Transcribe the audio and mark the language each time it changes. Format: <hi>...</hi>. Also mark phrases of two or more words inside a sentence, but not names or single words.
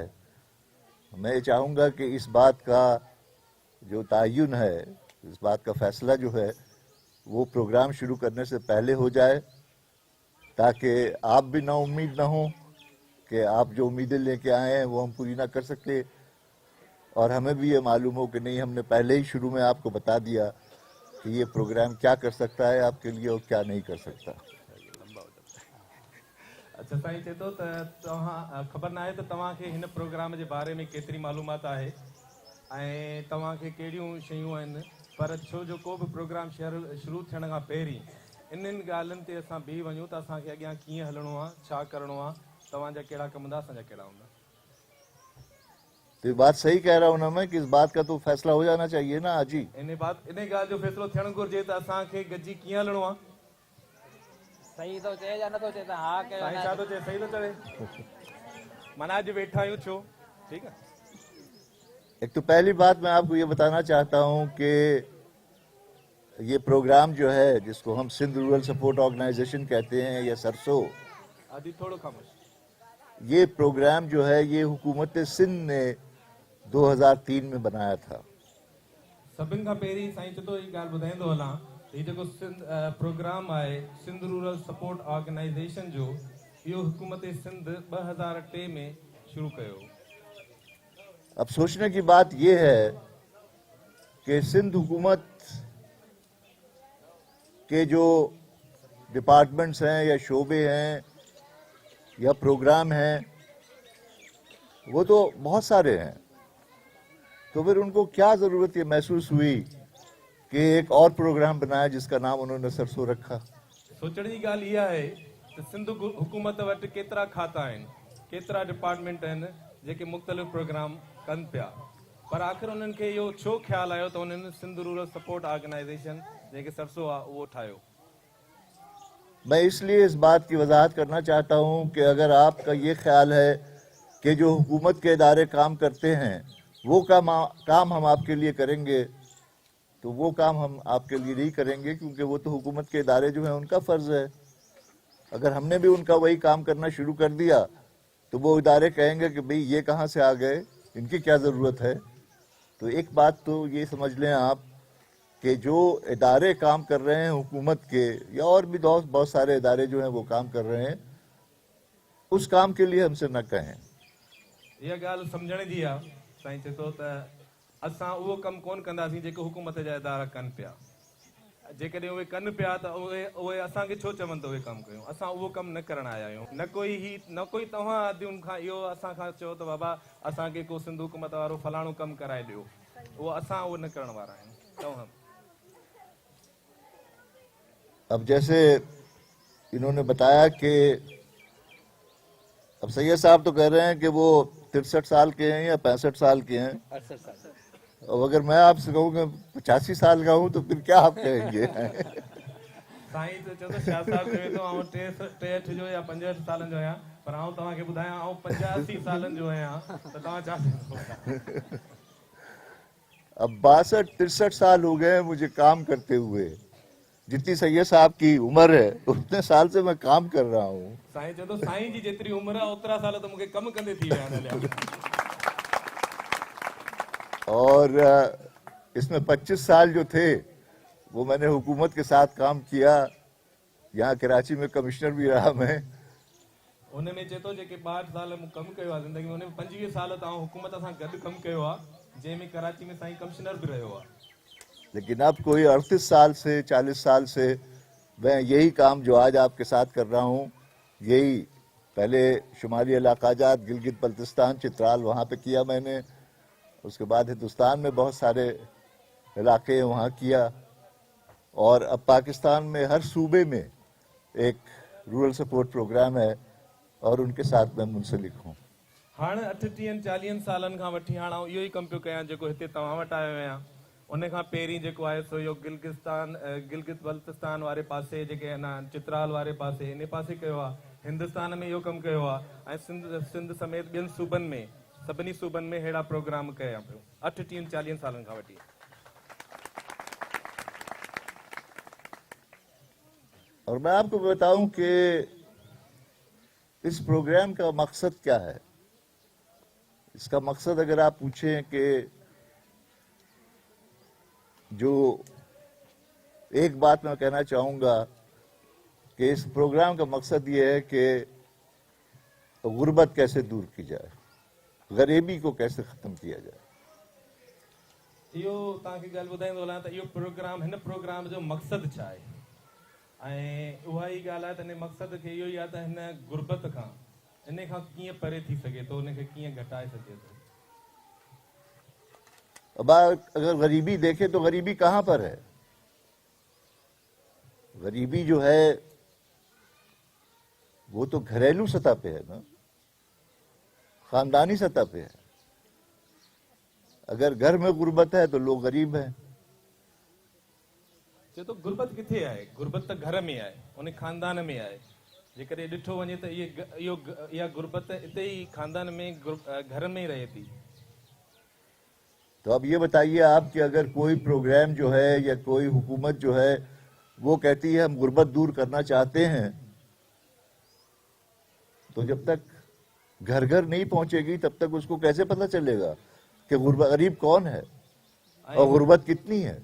<ur>میں چاہوں گا کہ اس بات کا جو تعین ہے، اس بات کا فیصلہ جو ہے وہ پروگرام شروع کرنے سے پہلے ہو جائے، تاکہ آپ بھی نا امید نہ ہو کہ آپ جو امیدیں لے کے آئے ہیں وہ ہم پوری نہ کر سکے، اور ہمیں بھی یہ معلوم ہو کہ نہیں، ہم نے پہلے ہی شروع میں آپ کو بتا دیا کہ یہ پروگرام کیا کر سکتا ہے آپ کے لیے اور کیا نہیں کر سکتا.</ur> <sd>अच्छा साईं चए थो त तव्हां ख़बर न आहे त तव्हांखे हिन प्रोग्राम जे बारे में केतिरी मालूमात आहे ऐं तव्हांखे कहिड़ियूं शयूं आहिनि, पर छो जो को बि प्रोग्राम शुरू थियण खां पहिरीं इन्हनि ॻाल्हियुनि ते असां बीह वञूं त असांखे अॻियां कीअं हलणो आहे, छा करिणो आहे, तव्हांजा कहिड़ा कम हूंदा, असांजा कहिड़ा हूंदा।</sd> <ur>تو یہ بات صحیح کہہ رہا ہوں نا میں کہ اس بات کا تو فیصلہ ہو جانا چاہیے نا آج ہی.</ur> <sd>इन ॻाल्हि जो फ़ैसिलो थियणु घुरिजे त असांखे गॾिजी कीअं हलणो आहे। सही तो चए या नथो चए त हा कयो साईं छा थो चए, सही थो चवे, माना अॼु वेठा आहियूं छो, ठीकु आहे।</sd> <ur>ایک تو پہلی بات میں آپ کو یہ بتانا چاہتا ہوں کہ یہ پروگرام جو ہے، جس کو ہم سندھ رورل سپورٹ آرگنائزیشن کہتے ہیں یا سرسو,</ur> <sd>आदि थोड़ो खामोश,</sd> <ur>یہ پروگرام جو ہے یہ حکومت سندھ نے 2003 میں بنایا تھا.</ur> <sd>सभिनि खां पहिरीं साईं चए थो ही ॻाल्हि ॿुधाईंदो हलां, हीउ जेको प्रोग्राम आहे सिंध रूरल सपोर्ट ऑर्गेनाइज़ेशन जो, इहो हुकूमत सिंध 2003 में शुरू कयो।</sd> <ur>اب سوچنے کی بات یہ ہے کہ سندھ حکومت کے جو ڈیپارٹمنٹس ہیں یا شعبے ہیں یا پروگرام ہیں وہ تو بہت سارے ہیں، تو پھر ان کو کیا ضرورت یہ محسوس ہوئی کہ ایک اور پروگرام بنایا جس کا نام انہوں نے سرسوں رکھا.</ur> <sd>सोचण जी ॻाल्हि इहा आहे त सिंध हुकूमत वटि केतिरा खाता आहिनि, केतिरा डिपार्टमेंट आहिनि जेके मुख़्तलिफ़ प्रोग्राम कनि पिया, पर आख़िर उन्हनि खे इहो छो ख़्यालु आयो त उन्हनि सिंध रूरल सपोर्ट ऑर्गेनाइज़ेशन जेके सरसो आहे उहो ठाहियो।</sd> <ur>میں اس لیے اس بات کی وضاحت کرنا چاہتا ہوں کہ اگر آپ کا یہ خیال ہے کہ جو حکومت کے ادارے کام کرتے ہیں وہ کام ہم آپ کے لیے کریں گے، تو وہ کام ہم آپ کے لیے نہیں کریں گے، کیونکہ وہ تو حکومت کے ادارے جو ہیں ان کا فرض ہے. اگر ہم نے بھی ان کا وہی کام کرنا شروع کر دیا تو وہ ادارے کہیں گے کہ بھائی یہ کہاں سے آ گئے، ان کی کیا ضرورت ہے. تو ایک بات تو یہ سمجھ لیں آپ کہ جو ادارے کام کر رہے ہیں حکومت کے، یا اور بھی بہت سارے ادارے جو ہیں وہ کام کر رہے ہیں، اس کام کے لیے ہم سے نہ کہیں.</ur> <sd>इहा ॻाल्हि सम्झण जी आहे। साईं चए थो त असां उहो कमु कोन कंदासीं जेको हुकूमत जा इदारा कनि पिया, जेकॾहिं उहे कनि पिया त उहे असांखे छो चवनि त उहे कमु कयूं। असां उहो कमु न करण आया आहियूं, न कोई तव्हां आदियुनि खां इहो असांखां चयो त बाबा असांखे को सिंध हुकूमत वारो फलाणो कमु कराए ॾियो, उहो असां उहो न करण वारा आहियूं। तव्हां</sd> <ur>اب جیسے انہوں نے بتایا کہ اب سید صاحب تو کہہ رہے ہیں کہ وہ 63 سال کے ہیں یا 65 سال کے ہیں, 68 سال. اور اگر میں آپ سے کہوں کہ 85 سال کا ہوں تو پھر کیا آپ کہیں گے.</ur> <sd>साईं त चयो त शाह साहिबु चवे थो आउं 63 जो या 65 सालनि जो आहियां, पर आउं तव्हांखे ॿुधायां आउं 85 सालनि जो आहियां, त तव्हां छा चवंदो।</sd> <ur>اب 62-63 سال ہو گئے ہیں مجھے کام کرتے ہوئے، جتنی سید صاحب کی عمر ہے اتنے سال سے میں کام کر رہا ہوں.</ur> <sd>साईं चए थो साईं जी जेतिरी उमिरि आहे ओतिरा साल त मूंखे कमु कंदे थी विया आहिनि।</sd> <ur>اور اس میں 25 سال جو تھے وہ میں نے حکومت کے ساتھ کام کیا، یہاں کراچی میں کمشنر بھی رہا میں.</ur> <sd>उन में चए थो जेके 62 साल मूं कमु कयो आहे ज़िंदगी में, उन में 25 साल त आउं हुकूमत सां गॾु कमु कयो आहे, जंहिंमें कराची में साईं कमिश्नर बि रहियो आहे।</sd> <ur>لیکن اب کوئی 38 سال سے 40 سال سے میں یہی کام جو آج آپ کے ساتھ کر رہا ہوں یہی پہلے شمالی علاقہ جات گلگت بلتستان چترال وہاں پے کیا میں نے، اس کے بعد ہندوستان میں بہت سارے علاقے وہاں کیا، اور اب پاکستان میں ہر صوبے میں ایک رورل سپورٹ پروگرام ہے اور ان کے ساتھ میں منسلک ہوں.</ur> <sd>हाणे 38-40 सालनि खां वठी हाणे आउं इहो ई कमु पियो कयां जेको हिते तव्हां वटि आयो आहियां। उन खां पहिरीं जेको आहे सो इहो गिलगित बल्तिस्तान वारे पासे, जेके न चित्राल वारे पासे, इन पासे कयो आहे। हिंदुस्तान में इहो कमु कयो आहे, ऐं सिंध समेत ॿियनि सूबनि में, सभिनी सूबनि में अहिड़ा प्रोग्राम कया पियो 38-40 सालनि खां वठी।</sd> <ur>اور میں آپ کو بتاؤں کہ اس پروگرام کا مقصد کیا ہے. اس کا مقصد اگر آپ پوچھیں کہ جو ایک بات میں کہنا چاہوں گا کہ اس پروگرام کا مقصد یہ ہے کہ غربت کیسے دور کی جائے، غریبی کو کیسے ختم کیا جائے.</ur> <sd>इहो तव्हांखे ॻाल्हि ॿुधाईंदो हलां त इहो प्रोग्राम, हिन प्रोग्राम जो मक़सदु छा आहे, ऐं उहा ई ॻाल्हि आहे त हिन मक़सद खे इहो ई आहे त हिन गुर्बत खां, इन खां कीअं परे थी सघे थो, उनखे कीअं घटाए सघे थो।</sd> <ur>اب اگر غریبی دیکھیں تو غریبی کہاں پر ہے. غریبی جو ہے وہ تو گھریلو سطح پے ہے نا، خاندانی سطح پے ہے. اگر گھر میں غربت ہے تو لوگ غریب ہیں.</ur> <sd>चए थो गुर्बत किथे आहे, गुर्बत त घर में आहे, उन खानदान में आहे। जेकॾहिं ॾिठो वञे त इहा गुर्बत हिते ई खानदान में, घर में ही रहे थी।</sd> <ur>تو اب یہ بتائیے آپ کہ اگر کوئی پروگرام جو ہے یا کوئی حکومت جو ہے وہ کہتی ہے ہم غربت دور کرنا چاہتے ہیں، تو جب تک گھر گھر نہیں پہنچے گی تب تک اس کو کیسے پتا چلے گا کہ غریب کون ہے اور غربت کتنی ہے.</ur>